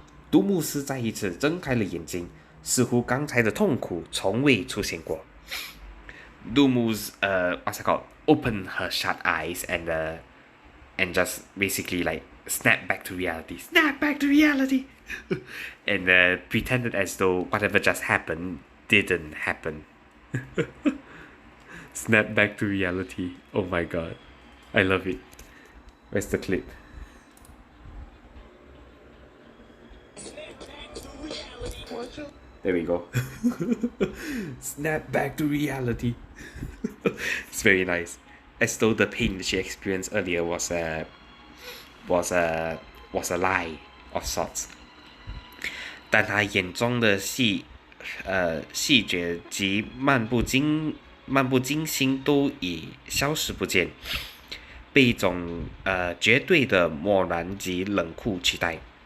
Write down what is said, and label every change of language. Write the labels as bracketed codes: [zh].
[zh] 杜牧斯再一次睁开了眼睛，似乎刚才的痛苦从未出现过。 [en] Dumus, what's it called? Opened her shut eyes and just basically snap back to reality. Snap back to reality! And pretended as though whatever just happened didn't happen. Snap back to reality. Oh my god. I love it. Where's the clip? There we go. Snap back to reality. It's very nice. As though the pain she experienced earlier was a lie of sorts. [zh] 但她眼中的细节及漫不经心都已消失不见，被一种绝对的漠然及冷酷取代。